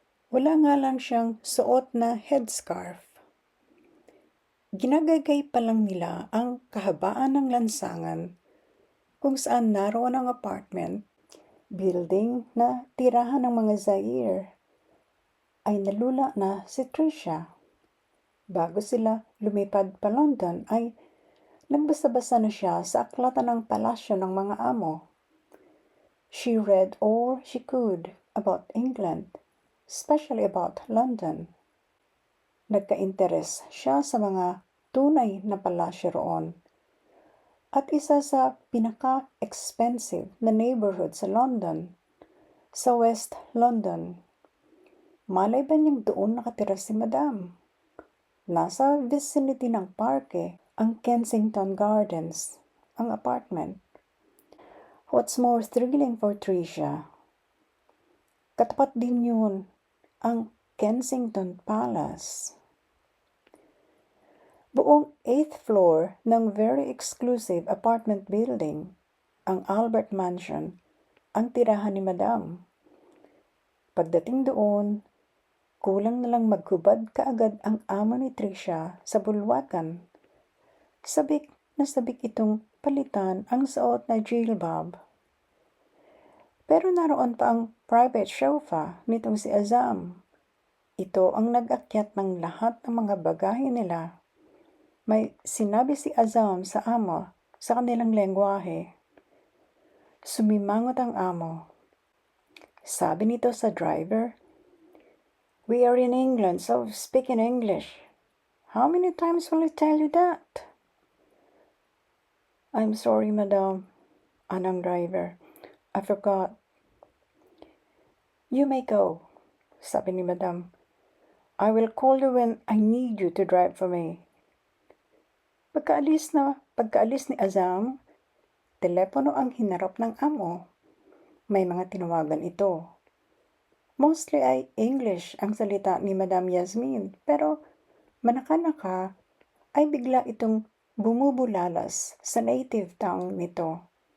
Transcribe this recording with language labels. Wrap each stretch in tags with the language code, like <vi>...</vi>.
<tl>Wala nga lang siyang suot na headscarf. Ginagagay pa lang nila ang kahabaan ng lansangan kung saan naroon ang apartment building na tirahan ng mga Zaire ay nalula na si Tricia. Bago sila lumipad pa London ay nagbasa-basa na siya sa aklatan ng palasyo ng mga amo.</tl> <en>She read all she could about England, especially about London.</en> <tl>Nagka-interes siya sa mga tunay na palasyo roon. At isa sa pinaka-expensive na neighborhood sa London, sa West London. Malay ba niyang doon nakatira si Madam? Nasa vicinity ng parke ang Kensington Gardens, ang apartment.</tl> <en>What's more thrilling for Tricia?</en> <tl>Katapat din yun ang Kensington Palace. Buong 8th floor ng very exclusive apartment building, ang Albert Mansion, ang tirahan ni Madam. Pagdating doon, kulang na lang maghubad kaagad ang amo ni Tricia sa bulwakan. Sabik na sabik itong palitan ang suot na jilbab. Pero naroon pa ang private sofa nitong si Azam. Ito ang nag-akyat ng lahat ng mga bagahe nila. May sinabi si Azam sa amo sa kanilang lengguwahe. Sumimangot ang amo. Sabi nito sa driver,</tl> <en>"We are in England, so speak in English. How many times will I tell you that?" "I'm sorry, madam,"</en> <tl>anang driver.</tl> <en>"I forgot." "You may go,"</en> <tl>sabi ni Madam.</tl> <en>"I will call you when I need you to drive for me."</en> <tl>Pagkaalis ni Azam, telepono ang hinarap ng amo. May mga tinawagan ito. Mostly ay English ang salita ni Madam Yasmin, pero manaka-naka ay bigla itong bumubulalas sa native tongue nito.</tl>